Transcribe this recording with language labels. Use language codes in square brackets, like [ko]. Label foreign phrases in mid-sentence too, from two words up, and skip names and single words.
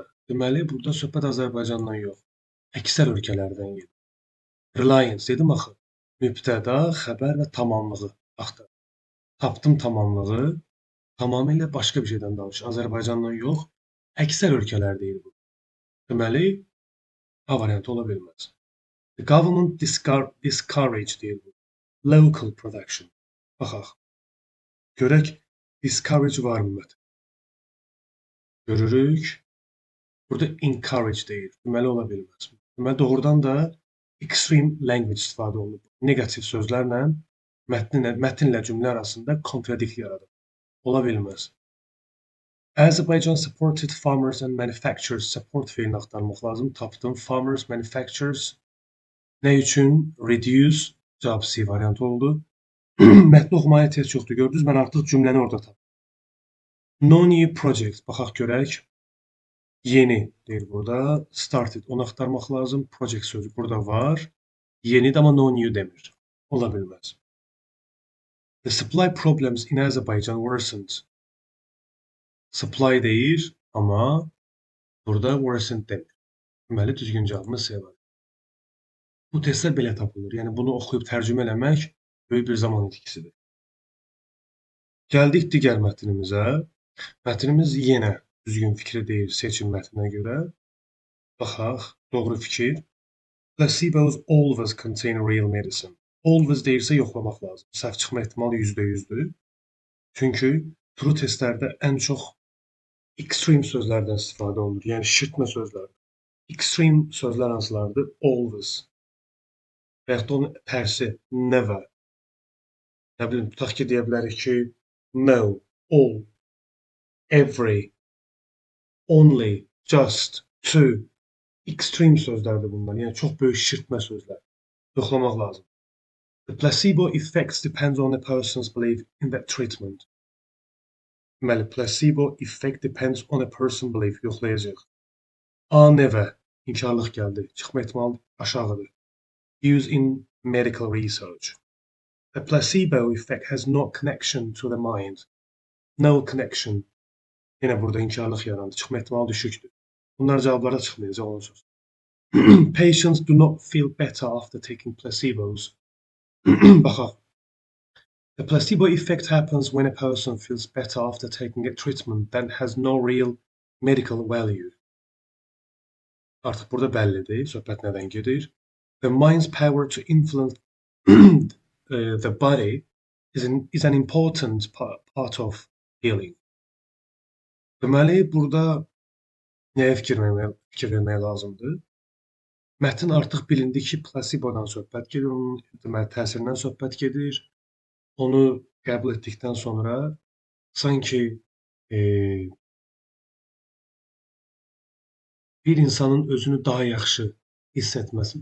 [az] Deməli, burada söhbət Azərbaycandan yox. Əksər ölkələrdən gedir. Reliance dedim axı. Mübtəda, xəbər və tamamlığı axtarım. Tapdım tamamlığı. Tamamilə başqa bir şeydən danışır. Azərbaycandan yox. Əksər ölkələr deyir bu. Deməli, A variantı ola bilməz. [en] The government discouraged [az] deyir bu. [en] Local production. Baxaq. [az] Görək, discourage var mı mətn? Görürük. Burada encourage deyir. Deməli, ola bilməz. Deməli, doğrudan da [en] extreme language [az] istifadə olunur. Negativ sözlərlə mətnlə cümlə arasında contradict yaradır. Ola bilməz. [en] Azerbaijan supported farmers and manufacturers. [az] Support fe'lini axtarmaq lazım. Tapdım. [en] Farmers, manufacturers. [az] Nə üçün? Reduce. Cavab C variantı oldu. Mətni oxumaya ehtiyac yoxdur. Gördünüz, mən artıq cümləni orada tapdım. [en] No new project. [az] Baxaq görək. Yeni deyir burada. Started. Onu axtarmaq lazım. Project sözü burada var. Yenidir, amma [en] no new [az] demir. Ola bilməz. [en] The supply problems in Azerbaijan worsened. [az] Supply deyir, amma burada worsened demir. Deməli, düzgün cavabımız C var. Bu testlər belə tapılır. Yəni, bunu oxuyub tərcümə eləmək böyük bir zaman itkisidir. Gəldik digər mətnimizə. Mətnimiz yenə düzgün fikri deyil seçim mətninə görə. Baxaq, doğru fikir. [en] Placebos always contain real medicine. [az] Always deyirsə yoxlamaq lazım. Səhv çıxma ehtimalı %100-dür. Çünki true testlərdə ən çox extreme sözlərdən istifadə olunur. Yəni, şirtmə sözlər. Extreme sözlər hansılardır? Always. Və yaxud da onun tərsi, never. Nə bilim, tutaq ki, deyə bilərik ki, [en] no, all, every, only, just, to. [az] Extreme sözlərdir bunlar. Yəni, çox böyük şirtmə sözlər. Yoxlamaq lazım. [en] The placebo effects depends on a person's belief in that treatment. Deməli, placebo effect depends on a person's belief. [az] Yoxlayacaq. A, never. İnkarlıq gəldi. Çıxma ehtimalı aşağıdır. [en] Used in medical research. The placebo effect has no connection to the mind. No connection. [az] Yine burada inkarlıq yarandı. Çıxma ehtimalı düşükdür. Bunlar cavablara çıxmayacaq onun söz. [en] Patients do not feel better after taking placebos. [az] Baxaq. [en] The placebo effect happens when a person feels better after taking a treatment that has no real medical value. [az] Artıq burada bəllidir, söhbət nədən gedir. [en] The mind's power to influence the body is an important part of healing. [az] Deməli, burada nəyə fikir vermək lazımdır? Mətn artıq bilindi ki, plasibodan söhbət gedir, onun deməli, təsirindən söhbət gedir. Onu qəbul etdikdən sonra sanki bir insanın özünü daha yaxşı hiss etməsi.